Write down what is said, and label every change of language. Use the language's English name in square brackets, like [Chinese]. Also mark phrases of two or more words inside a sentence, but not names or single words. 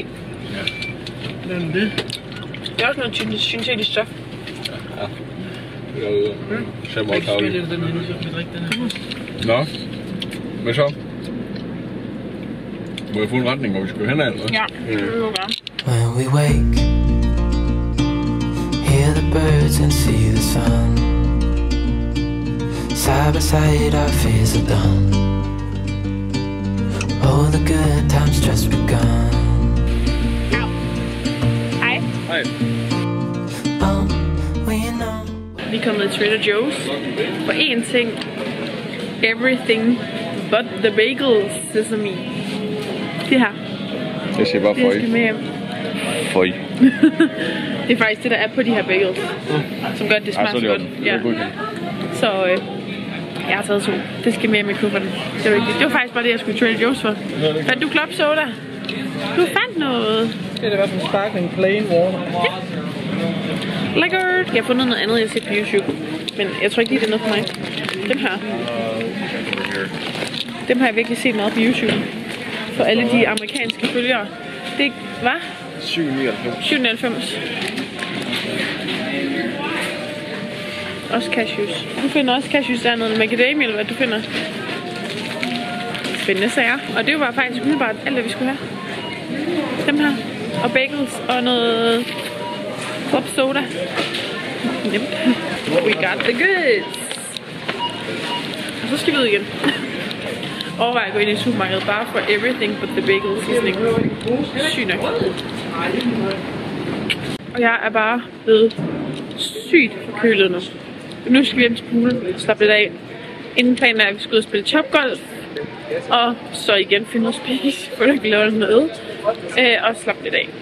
[Danish] Hvad er det? Det er også noget syntetisk stof. Ja. Det er ude. Så meget tavligt. Jeg den her, så kan vi drikke den her. Nå. Hvad så? Må jeg få en retning, hvor vi skal hen, eller? Ja, det vil du gerne. [English] When we wake, hear the birds and see the sun. Side by side our fears are done. Oh, the good times just begun. [Danish] Hej. Hej. [English] Oh, we know. [Danish] Vi er kommet i Trader Joe's for én ting. [English] Everything but the bagel sesame. [Danish] Det her. Jeg siger bare Det skal med hjem. Føj. Det er faktisk det, der er på de her bagels, som gør, at det smager så godt. Ja. Så jeg har taget 2. Det skal med hjem i kufferten. Det var vigtigt. Det var faktisk bare det, jeg skulle i Trader Joe's for. Fandt du [English] club soda? [Danish] Du fandt noget. Det er da i hvert fald [English] sparkling plain water. [Danish] Ja. Lækkert. Jeg har fundet noget andet, jeg har set på YouTube. Men jeg tror ikke lige, det er noget for mig. Dem her. Dem har jeg virkelig set meget på YouTube. For alle de amerikanske følgere. Det var 7,99. Også cashews. Du finder også cashews dernede med macadamia, eller hvad du finder. Spændende sager. Og det var faktisk umiddelbart alt, hvad vi skulle have. Dem her. Og bagels og noget [English] club soda. Yep. We got the goods. [Danish] Og så skal vi ud igen. Overvej at gå ind i supermarkedet bare for [English] everything but the bagel seasoning. [Danish] Sygt nok. Og jeg er bare blevet sygt forkølet nu. Nu skal vi hjem til poolen og slappe lidt af. Inden planen er, at vi skal ud og spille topgolf. Og så igen finde noget spise, for at lave noget. Og slappe lidt af.